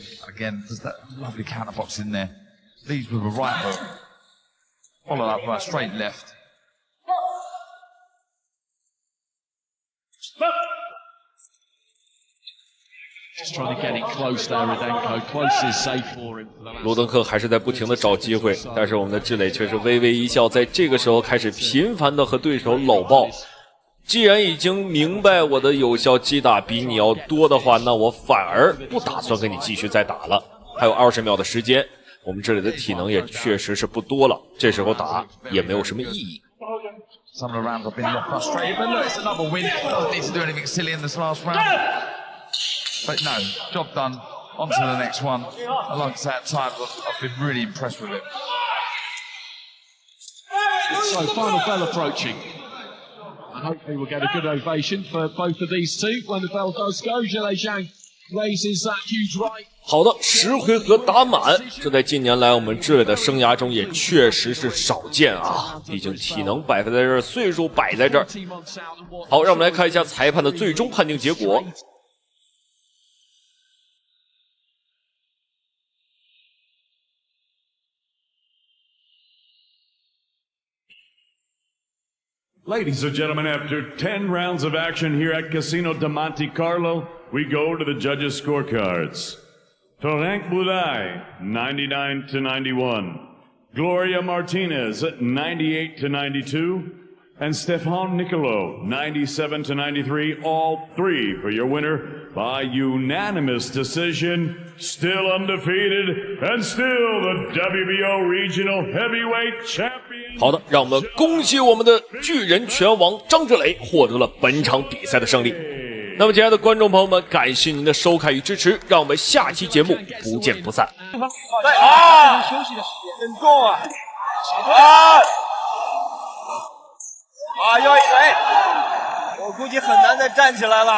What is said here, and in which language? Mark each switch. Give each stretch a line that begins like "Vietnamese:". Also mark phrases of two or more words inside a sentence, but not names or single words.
English: Again, there's that lovely counterbox in there. Leads with a right hook, followed up by a straight left. Just trying to get it close there, Rudenko. Close is safe for him.
Chinese: 鲁登克還是在不停的找機會，但是我們的志磊卻是微微一笑，在這個時候開始頻繁的和對手摟抱。既然已經明白我的有效擊打比你要多的話，那我反而不打算跟你繼續再打了。還有20秒的時間，我們這裡的體能也確實是不多了，這時候打也沒有什麼意義。
English: Some of the rounds I've been more frustrated, but look, it's another win. Doesn't need to do anything silly in this last round. But no, job done. On to the next one. Like I say, at times I've been really impressed with it. So final bell approaching. And hopefully we'll get a good ovation for both of these two when the bell does go. Zhilei Zhang raises that huge right.
Chinese: 好的，10回合打滿，這在近年來我們志磊的生涯中也確實是少見啊。畢竟體能擺在這兒，歲數擺在這兒。好，讓我們來看一下裁判的最終判定結果。
English: Ladies and gentlemen, after 10 rounds of action here at Casino de Monte Carlo, we go to the judges' scorecards. Frank Budai, 99-91. Gloria Martinez, 98-92. And Stefan Nicolo, 97-93. All three for your winner by unanimous decision. Still undefeated and still the WBO Regional Heavyweight Champion.
Chinese: 好的，让我們恭喜我們的巨人拳王張志磊獲得了本場比賽的勝利。那麼，親愛的觀眾朋友們，感謝您的收看與支持，讓我們下期節目不見不散。休息的時間很重啊！腰一腿，我估計很難再站起來了。